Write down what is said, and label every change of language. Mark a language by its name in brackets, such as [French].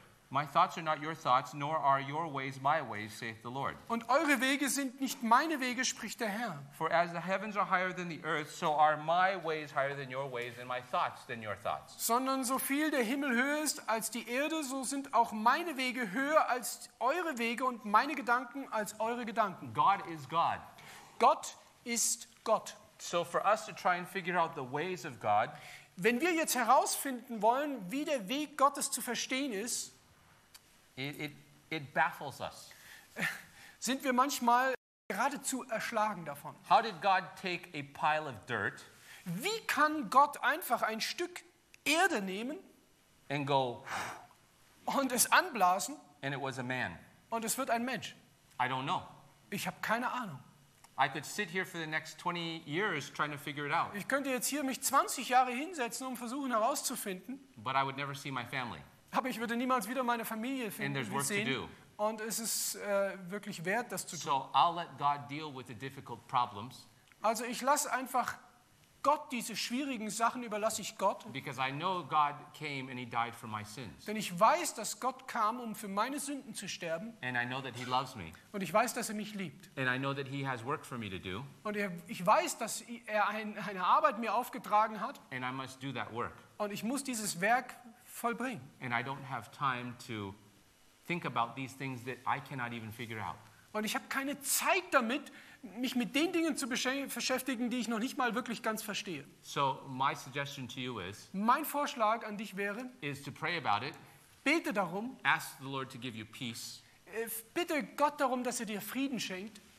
[English] My thoughts are not your thoughts, nor are your ways my ways, saith the Lord. [German] Und eure Wege sind nicht meine Wege, spricht der Herr. [English] For as the heavens are higher than the earth, so are my ways higher than your ways, and my thoughts than your thoughts. [German] Sondern so viel der Himmel höher ist als die Erde, so sind auch meine Wege höher als eure Wege und meine Gedanken als eure Gedanken. [English] God is God. [German] Gott ist Gott. [English] So for us to try and figure out the ways of God, [German] wenn wir jetzt herausfinden wollen, wie der Weg Gottes zu verstehen ist, [English] It baffles us. [German] Sind wir manchmal geradezu erschlagen davon? [English] How did God take a pile of dirt? [German] Wie kann Gott einfach ein Stück Erde nehmen? [English] And go. [German] Und es anblasen? [English] And it was a man. [German] Und es wird ein Mensch. [English] I don't know. [German] Ich habe keine Ahnung. [English] I could sit here for the next 20 years trying to figure it out. [German] Ich könnte jetzt hier mich 20 Jahre hinsetzen, um versuchen herauszufinden. [English] But I would never see my family. [German] Aber ich würde niemals wieder meine Familie finden und sehen. Und es ist wirklich wert, das zu tun. [English] So I'll let God deal with the difficult problems. [German] Also ich lasse einfach Gott diese schwierigen Sachen, überlasse ich Gott. [English] Because I know God came and he died for my sins. [German] Denn ich weiß, dass Gott kam, um für meine Sünden zu sterben. [English] And I know that he loves me. [German] Und ich weiß, dass er mich liebt. [English] And I know that he has work for me to do. [German] Und ich weiß, dass er eine Arbeit mir aufgetragen hat. [English] And I must do that work. [German] Und ich muss dieses Werk vollbringen. [English] And I don't have time to think about these things that I cannot even figure out. [German] Und ich habe keine Zeit damit, mich mit den Dingen zu beschäftigen, die ich noch nicht mal wirklich ganz verstehe. [English] So my suggestion to you is, [German] mein Vorschlag an dich wäre, [English] is to pray about it. [German] Bete darum. [English] Ask the Lord to give you peace. [German] Bitte Gott darum, dass er dir Frieden schenkt.